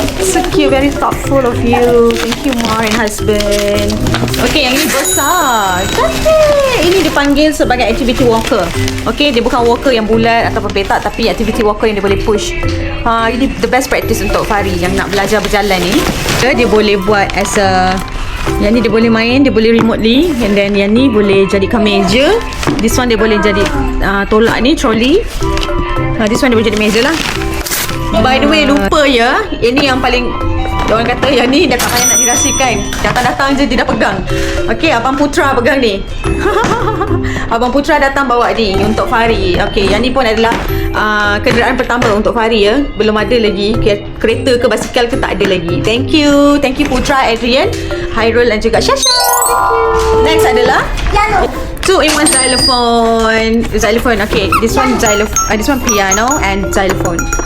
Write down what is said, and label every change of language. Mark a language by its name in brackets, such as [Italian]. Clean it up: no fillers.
[English] So cute, very thoughtful of you. Thank you, Ma and husband. [Malay] Okay, yang ini besar. Cantik. Ini dipanggil sebagai activity walker. Okay, dia bukan walker yang bulat ataupun petak, tapi activity walker yang dia boleh push. Ini [English] the best practice [Malay] untuk Fahri yang nak belajar berjalan ni. Dia boleh buat as a, yang ni dia boleh main, dia boleh remotely, and then yang ni boleh jadikan meja. [English] This one [Malay] dia boleh jadi tolak ni, trolley. This one dia boleh jadi meja lah. [English] By the way, [Malay] lupa ya, ini yang paling, orang kata yang ni dah tak payah nak dirahsiakan. Datang-datang je dia dah pegang. Okay, Abang Putra pegang ni. Abang Putra datang bawa ni untuk Fahri. Okay, yang ni pun adalah kenderaan pertama untuk Fahri ya. Belum ada lagi kereta ke basikal ke, tak ada lagi. [English] Thank you [Malay] Putra, Adrian, Hairul dan juga Shasha. Next adalah 2-in-1 xylophone. [English] Okay, this one piano and xylophone.